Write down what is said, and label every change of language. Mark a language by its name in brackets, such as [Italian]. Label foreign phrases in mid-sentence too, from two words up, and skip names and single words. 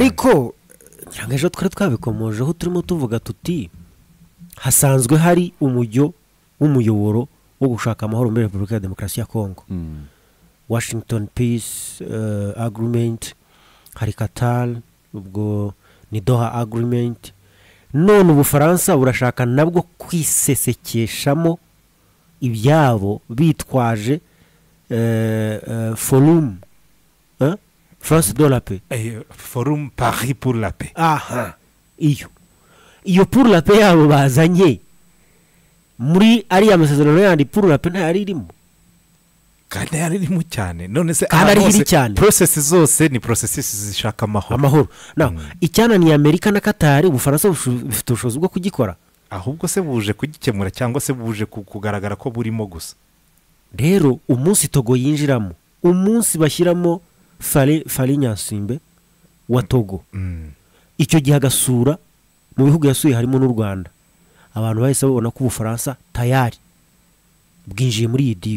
[Kinyarwanda] ariko ngira ejo twari twabikomojeho turimo tuvuga tuti hasanzwe hari umujyo w'umuyoboro wo gushaka amahoro muri Repubulika ya Demokarasi ya Kongo Washington Peace Agreement hari Qatar ubwo ni Doha Agreement none Ubufaransa burashaka nabwo kwisesekeshamo ibyabo bitwaje forum France de la paix forum Paris pour la paix iyo [French] pour la paix [Kinyarwanda] yabo bazanye muri ariya masezerano yandi [French] pour la paix [Kinyarwanda] ntayari irimo kandi yari irimo cyane none se process zose ni processes zishaka amahoro icyananiye Amerika na Qatar Ubufaransa bufite ubushobozi bwo kugikora ahubwo se buje kugikemura cyangwa se buje kugaragara ko burimo gusa rero umunsi Togo yinjiramo umunsi bashyiramo Fally Nyansimbe wa Togo icyo gihe agasura mu bihugu yasuye harimo n'u Rwanda abantu bahise babona ko Ubufaransa tayari bwinjiye muri iyi diro